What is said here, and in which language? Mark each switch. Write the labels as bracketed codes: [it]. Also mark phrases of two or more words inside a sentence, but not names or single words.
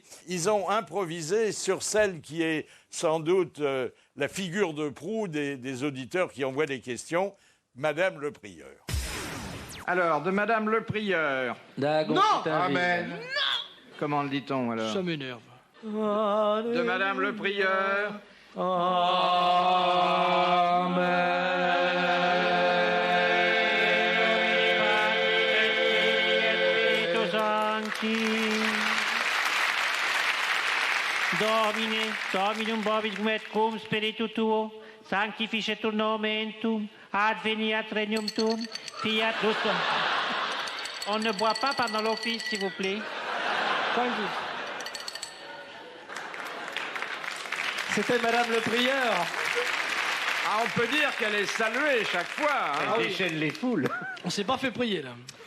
[fr] Ils ont improvisé sur celle qui est sans doute la figure de proue des auditeurs qui envoient des questions, Madame le Prieur. Alors, de Madame le Prieur. Non. Amen. Non. Comment le dit-on alors? Ça m'énerve. De Madame le Prieur. [la] Domine, Dominum vobiscum et cum spiritu tuo, sanctificetur nomen tuum, adveniat regnum tuum, fiat justum. [fr] On ne boit pas pendant l'office, s'il vous plaît. C'était Madame le Prieur. Ah, on peut dire qu'elle est saluée chaque fois. Hein. Elle déchaîne les foules. On s'est pas fait prier là.